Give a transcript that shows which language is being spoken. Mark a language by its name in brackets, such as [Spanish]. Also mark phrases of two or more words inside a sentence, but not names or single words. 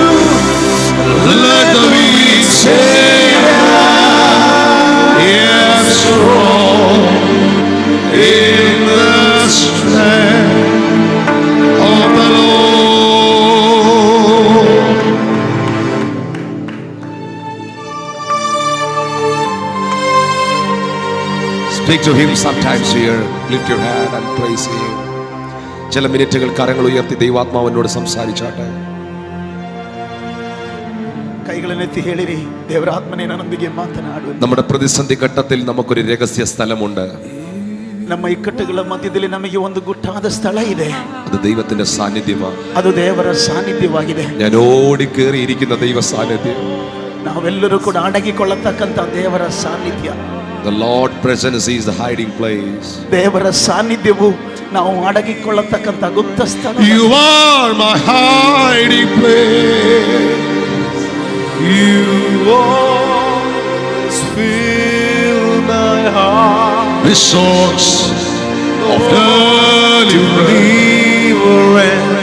[English] Let the weak say, I am strong in the strength of the Lord. Speak to him sometimes here. Lift your hand and praise him. [Malayalam] ചില മിനിറ്റുകൾ കരങ്ങൾ ഉയർത്തി ദൈവാത്മാവിനോട് സംസാരിച്ചാട്ടെ. [Kannada] ಕೈಗಳನ್ನೆತ್ತಿ ಹೇಳಿರಿ, ದೇವರಾತ್ಮನೇ ನನ್ನೊಂದಿಗೆ ಮಾತನಾಡು. [Malayalam] നമ്മുടെ പ്രതിസന്ധി ഘട്ടത്തിൽ നമുക്കൊരു രഹസ്യ സ്ഥലമുണ്ട്. [Kannada] ನಮ್ಮ ಇಕ್ಕಟ್ಟುಗಳ ಮಧ್ಯದಲ್ಲಿ ನಮಗೆ ಒಂದು ಗುಟ್ಟಾದ ಸ್ಥಳ ಇದೆ. [Malayalam] അത് ദൈവത്തിന്റെ സാന്നിധ്യമാണ്. [Kannada] ಅದು ದೇವರ ಸಾನ್ನಿಧ್ಯವಾಗಿದೆ. [Malayalam] ഞാൻ ഓടിക്കേറിയിരിക്കുന്ന ദൈവ സാന്നിധ്യം. [Kannada] ನಾವೆಲ್ಲರೂ ಕೂಡ ಅಡಗಿಕೊಳ್ಳತಕ್ಕಂತ ದೇವರ ಸಾನ್ನಿಧ್ಯ. [English] The Lord presence is the hiding place. [Kannada] ದೇವರ ಸಾನ್ನಿಧ್ಯವು ನಾವು ಅಡಗಿಕೊಳ್ಳತಕ್ಕಂತ ಗುಪ್ತ ಸ್ಥಳ. [English] You are my hiding place. You always fill my heart The source of deliverance.